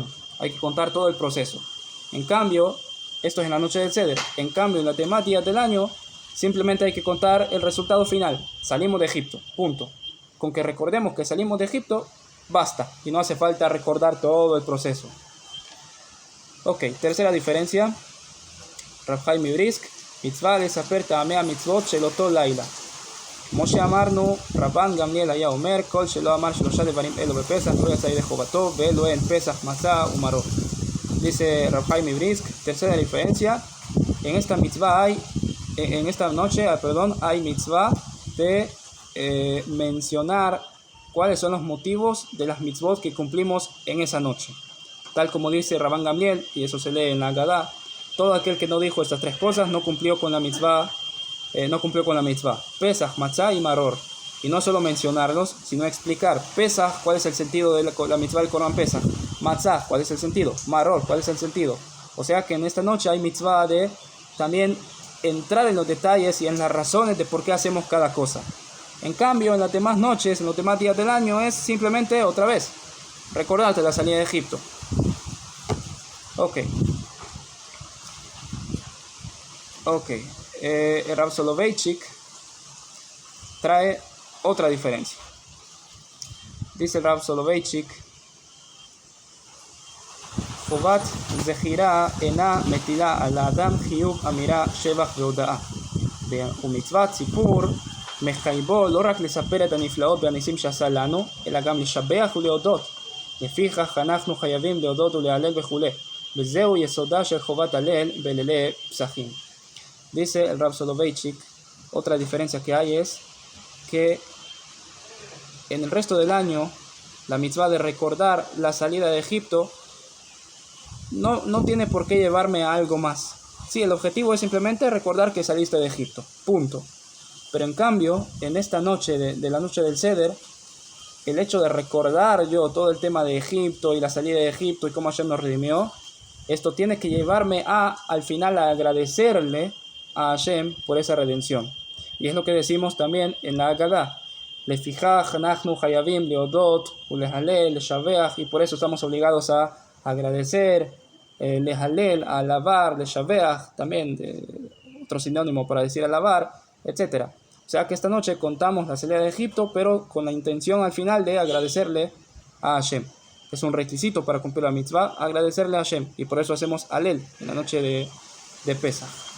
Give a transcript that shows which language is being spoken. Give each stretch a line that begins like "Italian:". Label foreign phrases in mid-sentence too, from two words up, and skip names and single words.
Spanish: Hay que contar todo el proceso. En cambio, esto es en la noche del Seder. En cambio, en la temática del año, simplemente hay que contar el resultado final. Salimos de Egipto, punto. Con que recordemos que salimos de Egipto, basta. Y no hace falta recordar todo el proceso. Ok, tercera diferencia.
Hebrew: Rav Chaim Brisk, מצוה לספר טעמי מצוות של אותו לילה. כמו שאמרנו, רבן גמליאל היה אומר, כל שלא אמר שלושה דברים אלו בפסח לא יצא ידי חובתו, ואלו הן פסח, מצה ומרור.
Spanish: Dice Rav Chaim Brisk, tercera diferencia, en esta noche hay mitzvah de mencionar cuáles son los motivos de las mitzvot que cumplimos en esa noche. Tal como dice Rabban Gamliel, y eso se lee en la Agadá, todo aquel que no dijo estas tres cosas no cumplió con la mitzvah. Pesach, Matzah y Maror. Y no solo mencionarlos, sino explicar Pesach, cuál es el sentido de la mitzvah del Corban Pesach, Matzah, cuál es el sentido, Maror, cuál es el sentido. O sea que en esta noche hay mitzvah de también entrar en los detalles y en las razones de por qué hacemos cada cosa. En cambio, en las demás noches, en los demás días del año, es simplemente otra vez recordarte la salida de Egipto. Ok. El Rav Soloveitchik trae otra diferencia. Dice el Rav Soloveitchik,
Hebrew: חובת זכירה אינה מטילה על האדם חיוב אמירה, שבח והודאה. ומצוות סיפור מחייבו לא רק לספר את הנפלאות והניסים שעשה לנו, אלא גם לשבח ולהודות. לפיכך אנחנו חייבים להודות ולהלל וכו'. וזהו יסודה של חובת הלל בלילי פסחים.
Spanish: Dice el Rav Soloveitchik, otra diferencia que hay es que en el resto del año la mitzvah de recordar la salida de Egipto no tiene por qué llevarme a algo más. Sí, el objetivo es simplemente recordar que saliste de Egipto, punto. Pero en cambio, en esta noche de la noche del Seder, el hecho de recordar yo todo el tema de Egipto y la salida de Egipto y cómo Hashem nos redimió, esto tiene que llevarme al final a agradecerle a Hashem por esa redención. Y es lo que decimos también en la Agadá.
Hebrew: לפיכך אנחנו חייבים להודות ולהלל לשבח,
Spanish: y por eso estamos obligados a agradecer, lehalel, a alabar, leshaveach, también otro sinónimo para decir alabar, etc. O sea que esta noche contamos la salida de Egipto, pero con la intención al final de agradecerle a Hashem. Es un requisito para cumplir la mitzvah, agradecerle a Hashem, y por eso hacemos alel en la noche de Pesach.